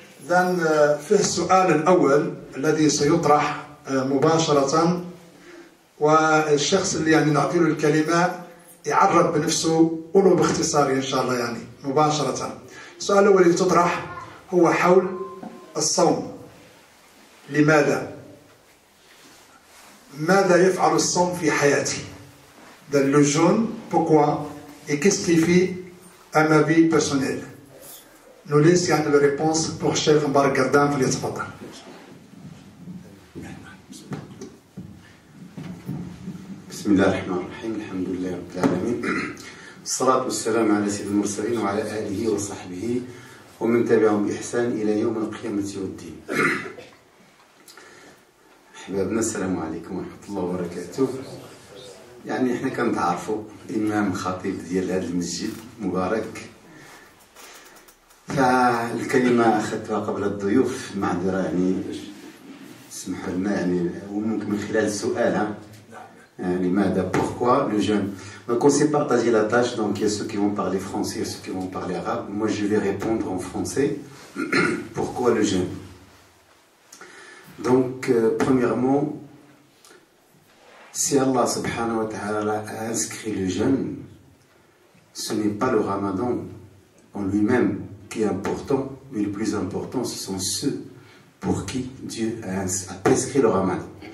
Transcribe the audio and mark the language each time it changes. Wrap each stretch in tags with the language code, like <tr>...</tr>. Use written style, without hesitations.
<ar>إذن في السؤال الأول الذي سيطرح مباشرة، والشخص اللي يعني نعطي له الكلمة يعرف بنفسه ولو باختصار إن شاء الله يعني مباشرة. السؤال الأول اللي تطرح هو حول الصوم. لماذا؟ ماذا يفعل الصوم في حياتي؟</ar> <fr>Le jeûne, pourquoi? Et qu'est-ce qu'il fait à ma vie personnelle? Nous laissons</fr> <ar>يعني</ar> <fr>la réponse pour Cheikh Mbarak Gardam.</fr> <ar>فليتفضل. بسم الله الرحمن الرحيم. الحمد لله رب العالمين، والصلاة والسلام على سيد المرسلين وعلى آله وصحبه ومن تبعهم بإحسان إلى يوم القيامة والدين. أحبابنا السلام عليكم ورحمة الله وبركاته. يعني احنا كنتعرفوا إمام خطيب ديال هذا المسجد مبارك، فالكلمة أخذتها قبل الضيوف، معذرة يعني اسمحوا لنا يعني، وممكن من خلال السؤال لماذا</ar> <fr>pourquoi le jeûne. Donc on s'est partagé la tâche, donc il y a ceux qui vont parler français et ceux qui vont parler arabe. Moi je vais répondre en français. Pourquoi le jeûne? Donc premièrement, si Allah subhanahu wa ta'ala a inscrit le jeûne, ce n'est pas le ramadan en lui-même qui est important, mais le plus important ce sont ceux pour qui Dieu a prescrit le ramadan.</fr>